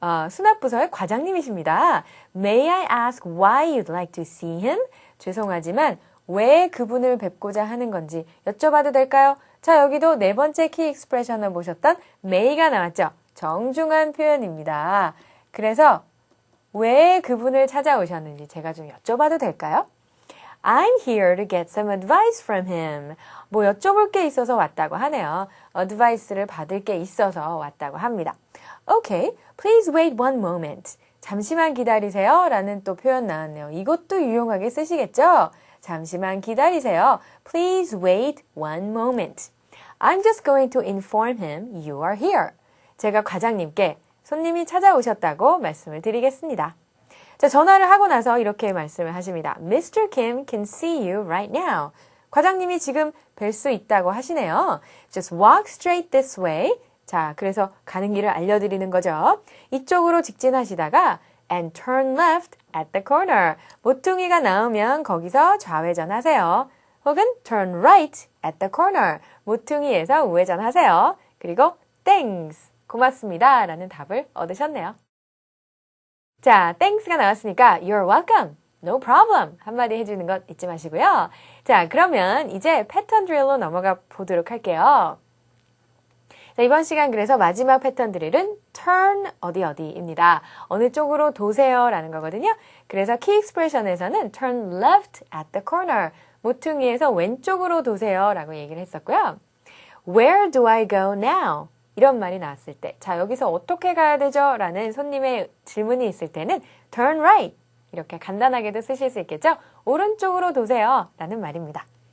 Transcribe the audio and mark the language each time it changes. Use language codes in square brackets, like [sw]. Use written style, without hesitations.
[ko] 수납부서의 과장님이십니다. [en] May I ask why you'd like to see him? [ko] 죄송하지만 왜 그분을 뵙고자 하는 건지 여쭤봐도 될까요? 자, 여기도 네 번째 키 익스프레션을 보셨던 may가 나왔죠. 정중한 표현입니다. 그래서 왜 그분을 찾아오셨는지 제가 좀 여쭤봐도 될까요? [en] I'm here to get some advice from him. [ko] 뭐 여쭤볼 게 있어서 왔다고 하네요. advice를 받을 게 있어서 왔다고 합니다. [en] Okay, please wait one moment. [ko] 잠시만 기다리세요 라는 또 표현 나왔네요. 이것도 유용하게 쓰시겠죠? 잠시만 기다리세요. [en] Please wait one moment. I'm just going to inform him you are here. [ko] 제가 과장님께 손님이 찾아오셨다고 말씀을 드리겠습니다. 자, 전화를 하고 나서 이렇게 말씀을 하십니다. [en] Mr. Kim can see you right now. [ko] 과장님이 지금 뵐 수 있다고 하시네요. [en] Just walk straight this way. [ko] 자, 그래서 가는 길을 알려드리는 거죠. 이쪽으로 직진하시다가 [en] and turn left at the corner. [ko] 모퉁이가 나오면 거기서 좌회전하세요. 혹은 [en] turn right at the corner. [ko] 모퉁이에서 우회전하세요. 그리고 thanks. 고맙습니다. 라는 답을 얻으셨네요. 자, thanks가 나왔으니까 [en] you're welcome. No problem. [ko] 한마디 해주는 것 잊지 마시고요. 자, 그러면 이제 패턴 드릴로 넘어가 보도록 할게요. 자, 이번 시간 그래서 마지막 패턴 드릴은 turn 어디입니다. 어느 쪽으로 도세요 라는 거거든요. 그래서 키 익스프레션에서는 [en] turn left at the corner. [ko] 모퉁이에서 왼쪽으로 도세요 라고 얘기를 했었고요. [en] Where do I go now? [ko] 이런 말이 나왔을 때, 자, 여기서 어떻게 가야 되죠? 라는 손님의 질문이 있을 때는 [en] turn right. [ko] 이렇게 간단하게도 쓰실 수 있겠죠? 오른쪽으로 도세요. 라는 말입니다.